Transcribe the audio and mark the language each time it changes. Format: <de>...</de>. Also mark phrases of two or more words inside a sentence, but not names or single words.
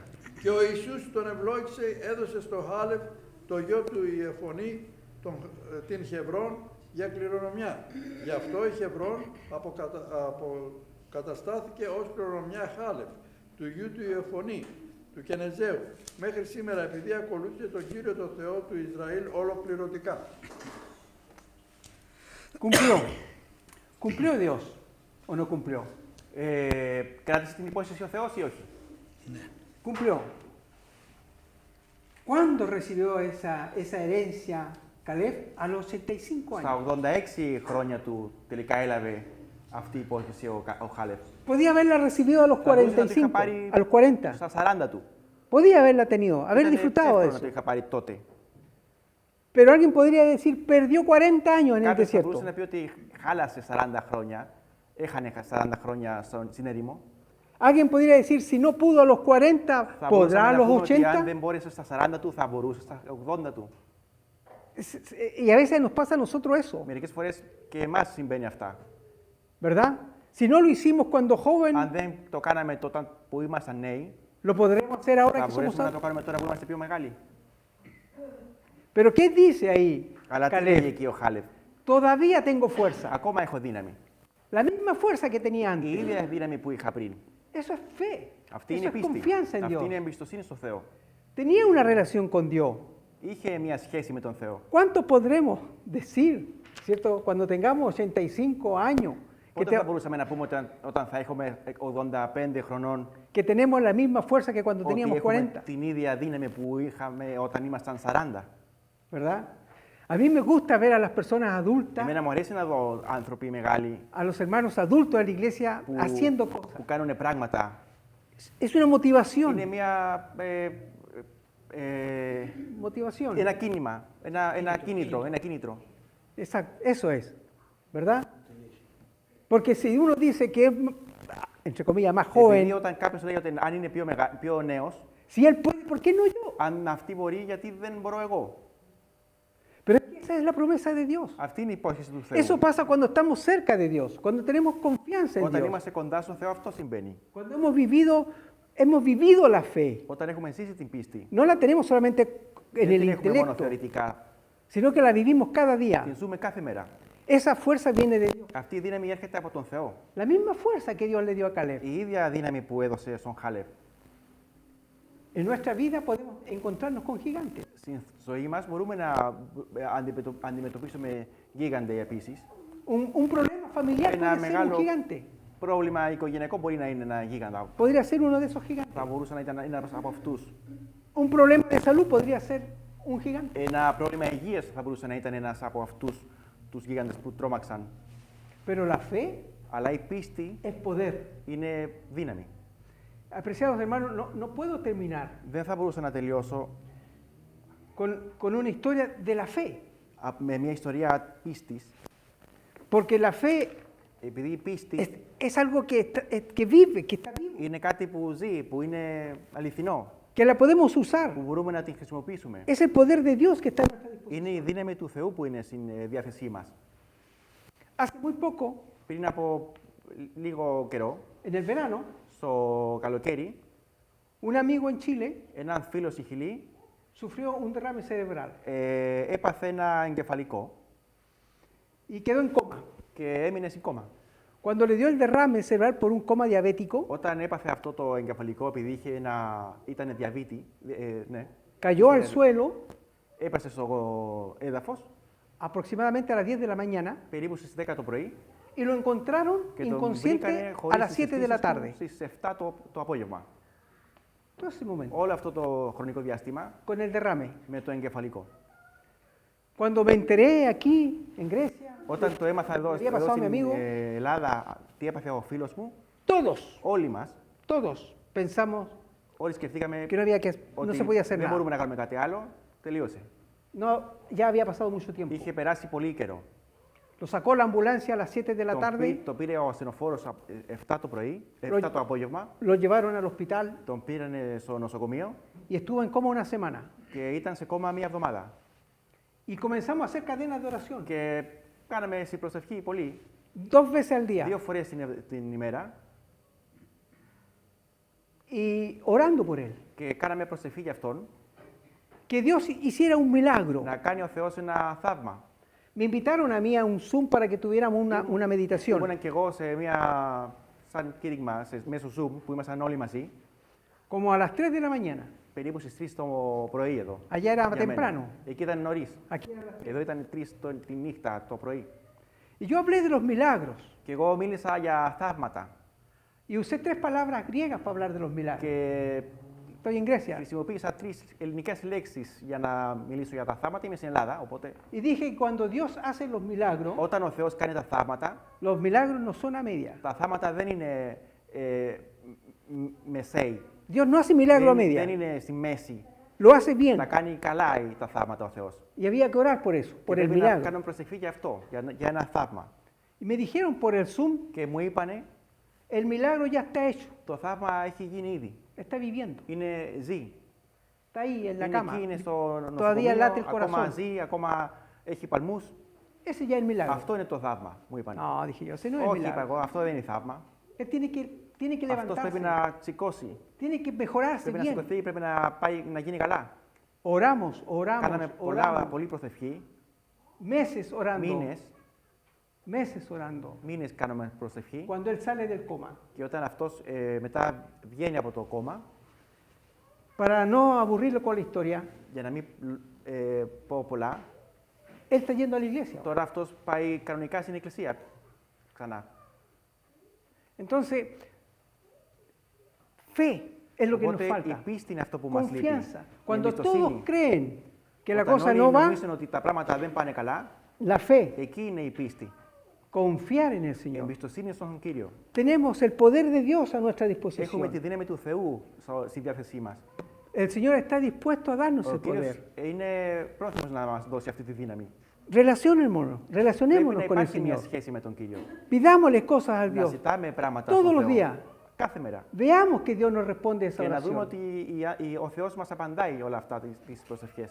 <el>Και ο Ιησούς τον ευλόγησε, έδωσε στο Χάλευ, το γιο του Ιεφωνή, την Χεβρόν, για κληρονομιά. Γι' αυτό η Χεβρόν καταστάθηκε ως κληρονομιά Χάλευ, του γιου του Ιεφωνή, του Κενεζαίου, μέχρι σήμερα, επειδή ακολούθησε τον Κύριο το Θεό του Ισραήλ ολοκληρωτικά.</el> <es>Cumplió. ¿Cumplió Dios o no cumplió?</es> <el>Κράτησε την υπόσχεση ο Θεός ή όχι?</el> <es>Cumplió. ¿Cuándo recibió esa herencia Caleb a los 85</es> <el>Στα</el> <es>años.</es> <el>86 χρόνια του τελικά έλαβε αυτή η υπόσχεση ο Χάλεφ.</el> <es>Podía haberla recibido a los</es> <el>Θα μπορούσε να το είχα</el> <es>45,</es> <el>πάρει</el> <es>a los 40.</es> <el>στα 40 του.</el> <es>Podía haberla tenido, haber</es> <el>Ήταν</el> <es>disfrutado de</es> <el>εύκολο να</el> <es>eso.</es> <el>το είχα πάρει τότε.</el> <es>Pero alguien podría decir, perdió 40 años en el</es> <el>Κάποιος θα μπορούσε</el> <es>desierto.</es> <el>να πει ότι χάλασε 40 χρόνια, έχανε 40 χρόνια στην ερήμο.</el> <es>Alguien podría decir, si no pudo a los 40,</es> <el>Θα</el> <es>¿podrá</es> <el>μπορούσαμε</el> <es>a</es> <el>να</el> <es>los</es> <el>πούμε ότι αν</el> <es>80?</es> <el>δεν μπόρεσε στα 40 του, θα μπορούσε στα 80 του.</el> <es>Y a veces nos pasa a nosotros eso,</es> <el>Μερικές φορές και εμάς συμβαίνει αυτά.</el> <es>¿verdad? Si no lo hicimos cuando joven,</es> <el>Αν δεν το κάναμε τότε που ήμασταν νέοι,</el> <es>lo podremos hacer ahora</es> <el>θα</el> <es>que somos</es> <el>μπορέσουμε να το</el> <es>adultos.</es> <el>κάνουμε τώρα που είμαστε πιο μεγάλοι.</el> <es>Pero ¿qué dice ahí</es> <el>Αλλά τι λέγει</el> <es>Caleb?</es> <el>εκεί ο Χάλεφ.</el> <es>Todavía tengo fuerza.</es> <el>Ακόμα έχω δύναμη.</el> <es>La misma fuerza que tenía</es> <el>Η</el> <es>antes.</es> <el>ίδια δύναμη που είχα πριν.</el> <es>Eso es fe.</es> <el>Αυτή</el> <es>Eso</es> <el>είναι</el> <es>es</es> <el>πίστη.</el> <es>confianza en</es> <el>Αυτή</el> <es>Dios.</es> <el>είναι εμπιστοσύνη στο Θεό.</el> <es>Tenía una relación con Dios.</es> <el>Είχε μια σχέση με τον Θεό.</el> <es>¿Cuánto podremos decir, cierto, cuando tengamos 85 años,</es> <el>Πότε θα μπορούσαμε να πούμε όταν θα έχουμε 85 χρονών</el> <es>que tenemos la misma fuerza que cuando</es> <el>ότι</el> <es>teníamos</es> <el>έχουμε</el> <es>40?</es> <el>την ίδια δύναμη που είχαμε όταν ήμασταν 40.</el> <es>¿Verdad? A mí me gusta ver a las personas adultas,</es> <el>Εμένα μου αρέσει να δω άνθρωποι μεγάλοι</el> <es>a los hermanos adultos de la iglesia</es> <el>που,</el> <es>haciendo cosas.</es> <el>που κάνουν πράγματα.</el> <es>Es una motivación.</es> <el>Είναι μια,</el> <es>Motivación.</es> <el>ένα κίνημα, ένα κίνητρο.</el> <es>Exacto, eso es. ¿Verdad? Porque si uno dice que es, entre comillas, más</es> <el>Επειδή</el> <es>joven,</es> <el>όταν κάποιος λέει ότι αν είναι πιο νέος,</el> <es>si él puede, ¿por qué no yo?</es> <el>αν αυτή μπορεί, γιατί δεν μπορώ εγώ.</el> <es>Pero es que esa es la promesa de Dios.</es> <el>Αυτή είναι η υπόσχεση του Θεού.</el> <es>Eso pasa cuando estamos cerca de Dios, cuando tenemos confianza en</es> <el>Όταν</el> <es>Dios,</es> <el>είμαστε κοντά στον Θεό, αυτό συμβαίνει.</el> <es>cuando hemos vivido la fe.</es> <el>Όταν έχουμε ζήσει την πίστη,</el> <es>No la tenemos solamente en</es> <el>δεν</el> <es>el</es> <el>την έχουμε μόνο</el> <es>intelecto,</es> <el>θεωρητικά,</el> <es>sino que la vivimos cada día.</es> <el>την ζούμε κάθε μέρα.</el> <es>Esa fuerza viene de Dios.</es> <el>Αυτή η δύναμη έρχεται από τον Θεό.</el> <es>La misma fuerza que Dios le dio a Caleb.</es> <el>Η ίδια δύναμη που έδωσε στον Χάλεφ.</el> <es>En nuestra vida podemos encontrarnos con gigantes.</es> <el>Στην ζωή μας μπορούμε να αντιμετωπίσουμε γίγαντε επίσης.</el> <es>Un problema familiar</es> <el>Ένα</el> <es>puede ser un</es> <el>μεγάλο</el> <es>gigante.</es> <el>πρόβλημα οικογενειακό μπορεί να είναι ένα γίγαντα.</el> <es>Podría ser uno de esos gigantes.</es> <el>Θα μπορούσε να ήταν ένας από αυτούς.</el> <es>Un problema de salud podría ser un gigante.</es> <el>Ένα πρόβλημα υγείας θα μπορούσε να ήταν ένας από αυτούς τους γίγαντες που τρόμαξαν.</el> <es>Pero la fe</es> <el>Αλλά η πίστη</el> <es>es poder.</es> <el>είναι δύναμη.</el> <es>Apreciados hermanos, no puedo terminar</es> <el>Δεν θα μπορούσα να τελειώσω</el> <es>con una historia de la fe.</es> <el>με μια ιστορία πίστης,</el> <es>Porque la fe</es> <el>επειδή η πίστη</el> <es>es algo que vive, que está vivo,</es> <el>είναι κάτι που ζει, που είναι αληθινό,</el> <es>que la podemos usar.</es> <el>που μπορούμε να την χρησιμοποιήσουμε.</el> <es>Es el poder de Dios que está a nuestra disposición.</es> <el>Είναι η δύναμη του Θεού που είναι στην διάθεσή μας.</el> <es>Hace muy poco,</es> <el>Πριν από λίγο καιρό,</el> <es>en el verano,</es> <el>στο καλοκαίρι,</el> <es>un amigo en Chile</es> <el>έναν φίλο στη Χιλή</el> <es>sufrió un derrame cerebral</es> <el>έπαθε ένα εγκεφαλικό</el> <es>y quedó en coma.</es> <el>και έμεινε στην κόμμα.</el> <es>Cuando le dio el derrame cerebral por un coma diabético,</es> <el>Όταν έπαθε αυτό το εγκεφαλικό, επειδή ήταν διαβήτη, ναι,</el> <es>cayó al suelo</es> <el>έπασε στο έδαφος</el> <es>aproximadamente a las 10 de la mañana</es> <el>περίπου στις 10 το πρωί</el> <es>y lo encontraron</es> <el>και τον</el> <es>inconsciente</es> <el>βρήκανε</el> <es>a</es> <el>χωρίς</el> <es>las</es> <el>τις</el> <es>7 de la</es> <el>αισθήσεις του</el> <es>tarde.</es> <el>στις 7 το απόγευμα.</el> <es>Todo ese momento,</es> <el>Όλο αυτό το χρονικό διάστημα</el> <es>con el derrame.</es> <el>με το εγκεφαλικό.</el> <es>Cuando me enteré aquí, en Grecia,</es> <el>Όταν το έμαθα εδώ,</el> <es>había pasado a mi</es> <el>στην</el> <es>amigo,</es> <el>Ελλάδα, τι έπαθε ο φίλος μου,</el> <es>todos,</es> <el>όλοι μας,</el> <es>pensamos</es> <el>όλοι σκεφτήκαμε</el> <es>que no había que, no</es> <el>ότι</el> <es>se podía hacer</es> <el>δεν</el> <es>nada.</es> <el>μπορούμε να κάνουμε κάτι άλλο, τελείωσε.</el> <es>No, ya había pasado mucho tiempo.</es> <el>Είχε περάσει πολύ καιρό.</el> <es>Lo sacó la ambulancia a las 7 de la tarde,</es> <el>Το πήρε ο ασθενοφόρος 7 το πρωί, 7 το απόγευμα,</el> <es>lo llevaron al hospital</es> <el>τον πήρανε στο νοσοκομείο</el> <es>y estuvo en coma una semana.</es> <el>και ήταν σε κόμμα μία εβδομάδα.</el> <es>Y comenzamos a hacer cadenas de oración,</es> <el>Και κάναμε συμπροσευχή πολύ,</el> <es>2 veces al día,</es> <el>2 φορές την ημέρα</el> <es>y orando por él.</es> <el>και κάναμε προσευχή για αυτόν,</el> <es>Que Dios hiciera un milagro.</es> <el>να κάνει ο Θεός ένα θαύμα.</el> <es>Me invitaron a mí a un Zoom para que tuviéramos una meditación.</es> <el>Ήμουν και εγώ σε μία σαν κήρυγμα μέσω Zoom που ήμασταν όλοι μαζί,</el> <es>Como a las 3 de la mañana.</es> <el>περίπου στις 3 το πρωί εδώ.</el> <es>Allá era</es> <el>για μένα.</el> <es>temprano.</es> <el>Εκεί ήταν νωρίς.</el> <es>Aquí era las 3.</es> <el>Εδώ ήταν 3 τη νύχτα το πρωί.</el> <es>Y yo hablé de los milagros.</es> <el>Και εγώ μίλησα για θαύματα.</el> <es>Y usé 3 palabras griegas para hablar de los milagros.</es> <el>Και</el> <es>Estoy en Grecia.</es> <el>Χρησιμοποίησα 3 ελληνικές λέξεις για να μιλήσω για τα θαύματα. Είμαι στην Ελλάδα, οπότε</el> <es>Y dije que cuando Dios hace los milagros,</es> <el>όταν ο Θεός κάνει τα θαύματα,</el> <es>los milagros no son a media.</es> <el>τα θαύματα δεν είναι μεσαίοι.</el> <es>Dios no hace milagro a</es> <el>Δεν</el> <es>media.</es> <el>είναι στη μέση.</el> <es>Lo hace bien.</es> <el>Να κάνει καλά τα θαύματα ο Θεός.</el> <es>Y había que orar por eso,</es> <el>Και</el> <es>por el</es> <el>πρέπει να</el> <es>milagro.</es> <el>κάνουμε προσευχή για αυτό, για ένα θαύμα.</el> <es>Y me dijeron por el Zoom,</es> <el>Και μου είπανε,</el> <es>el milagro ya está hecho,</es> <el>το θαύμα έχει γίνει ήδη.</el> <es>está viviendo,</es> <el>Ζει.</el> <es>está ahí en la</es> <el>Είναι</el> <es>cama.</es> <el>εκεί, είναι στο</el> <es>Todavía</es> <el>νοσοκομείο,</el> <es>late el</es> <el>ακόμα</el> <es>corazón.</es> <el>ζει, ακόμα έχει παλμούς.</el> <es>Ese ya es el milagro.</es> <el>Αυτό είναι το θαύμα, μου είπανε.</el> <es>No, dije yo, ese no es el</es> <el>Όχι, είπα</el> <es>milagro.</es> <el>εγώ, αυτό δεν είναι θαύμα.</el> <es>Él tiene que</es> <el>Αυτός πρέπει</el> <es>levantarse,</es> <el>να σηκώσει.</el> <es>tiene que mejorarse</es> <el>Πρέπει να</el> <es>bien.</es> <el>σηκωθεί, πρέπει να πάει να γίνει καλά.</el> <es>Oramos,</es> <el>Κάναμε</el> <es>oramos,</es> <el>πολλή προσευχή,</el> <es>meses orando,</es> <el>μήνες</el> <es>meses orando.</es> <el>κάναμε προσευχή</el> <es>Cuando él sale del coma,</es> <el>και όταν αυτός μετά βγαίνει από το κόμμα,</el> <es>para no aburrirlo con la historia,</es> <el>για να μην πω πολλά,</el> <es>él está yendo a la iglesia.</es> <el>τώρα αυτός πάει κανονικά στην εκκλησία ξανά.</el> <es>Entonces, fe es lo que nos</es> <el>Οπότε η</el> <es>falta.</es> <el>πίστη είναι αυτό που μας λείπει.</el> <es>Confianza.</es> <el>Η</el> <es>Cuando</es> <el>εμπιστοσύνη.</el> <es>todos creen que la</es> <el>Όταν</el> <es>cosa</es> <el>όλοι</el> <es>no va,</es> <el>νομίζουν ότι τα πράγματα δεν πάνε καλά,</el> <es>la fe,</es> <el>εκεί είναι η πίστη.</el> <es>confiar en el</es> <el>Η</el> <es>Señor.</es> <el>εμπιστοσύνη στον Κύριο.</el> <es>Tenemos el poder de Dios a nuestra</es> <el>Έχουμε τη</el> <es>disposición.</es> <el>δύναμη του Θεού στη διάθεσή μας.</el> <es>El Señor está dispuesto a darnos</es> <el>Ο</el> <es>el</es> <el>Κύριος</el> <es>poder.</es> <el>είναι πρόθυμος να μας δώσει αυτή τη δύναμη.</el> <es>Relacionémonos,</es> <el>Πρέπει να</el> <es>relacionémonos con el</es> <el>υπάρχει μια</el> <es>Señor.</es> <el>σχέση με τον Κύριο.</el> <es>Pidámosle cosas al</es> <el>Να</el> <es>Dios.</es> <el>ζητάμε πράγματα</el> <es>Todos</es> <el>στον</el> <es>los</es> <el>Θεό.</el> <es>días.</es> <el>Κάθε μέρα.</el> <es>Veamos que Dios nos responde esa</es> <el>Και να δούμε</el> <es>oración.</es> <el>ότι ο Θεός μας απαντάει όλα αυτά τις προσευχές.</el>